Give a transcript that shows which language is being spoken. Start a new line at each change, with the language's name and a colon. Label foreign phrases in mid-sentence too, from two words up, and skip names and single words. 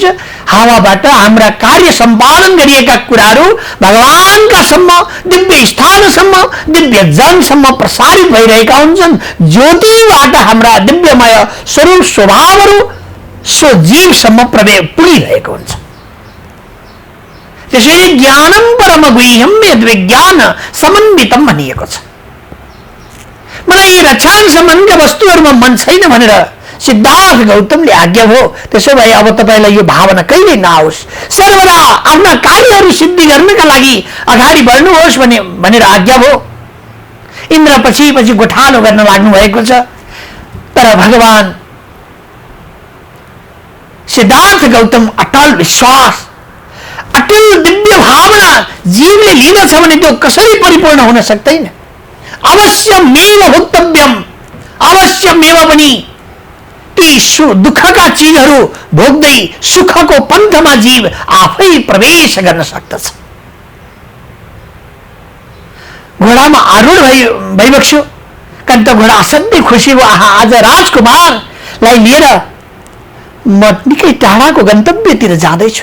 Nepali: हावाबाट हाम्रा कार्य सम्पादन गरिएका कुराहरू भगवानका सम्म, दिव्य स्थानसम्म, दिव्य जनसम्म प्रसारित भइरहेका हुन्छन्। ज्योतिबाट हाम्रा दिव्यमय स्वरूप स्वभावहरू सो जीवसम्म पुगिरहेको हुन्छ। त्यसैले
Sanskrit: ज्ञानम परम गुह्यम यद् विज्ञान समन्वितम
Nepali: भनिएको छ। मलाई यी रक्षान सम्बन्धका वस्तुहरूमा मन छैन भनेर सिद्धार्थ गौतमले आज्ञा हो। त्यसो भए अब तपाईँलाई यो भावना कहिले नआओस्, सर्वदा आफ्ना कार्यहरू सिद्धि गर्नका लागि अगाडि बढ्नुहोस् भनेर आज्ञा हो। इन्द्र पछि पछि गोठालो गर्न लाग्नु भएको छ। तर भगवान सिद्धार्थ गौतम अटल विश्वास, अटल दिव्य भावना जीवले लिँदछ भने त्यो कसरी परिपूर्ण हुन सक्दैन।
Sanskrit: अवश्यमेव भोक्तव्यम,
Nepali: अवश्यमेव पनि ती दुःखका चिजहरू भोग्दै सुखको पन्थमा जीव आफै प्रवेश गर्न सक्दछ। घोडामा आरूढ भइबक्स्यो। कन्त घोडा असाध्यै खुसी भयो, आहा आज राजकुमारलाई लिएर म निकै टाढाको गन्तव्यतिर जाँदैछु।